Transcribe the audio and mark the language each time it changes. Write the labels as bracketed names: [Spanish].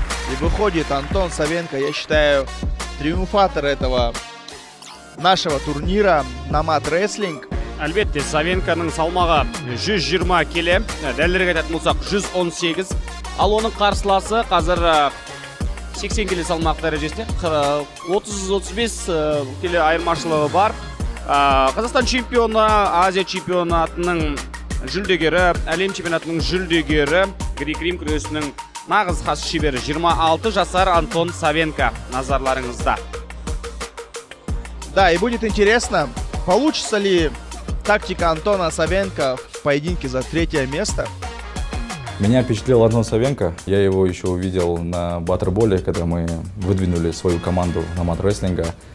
[Russian] И выходит Антон Савенко, я считаю, триумфатор этого нашего турнира Номад Рестлинг. [Kazakh] Әлбетте, Савенконың салмағы 120 келі, дәлірек айтатын болсақ 118. Ал оның қарсыласы қазір 80 келі салмақ дәрежесінде 30-35 келі айырмашылығы бар. Қазақстан чемпионы, Азия чемпионатының жүлдегері, әлем чемпионатының жүлдегері, грек-рим күресінің нағыз хас шебері 26 жасар Антон Савенко назарларыңызда. [Russian] Да, и будет интересно, получится ли тактика Антона Савенко в поединке за 3-е место. Меня впечатлил Антон Савенко. Я его еще увидел на баттерболе, когда мы выдвинули свою команду Номад Рестлинга.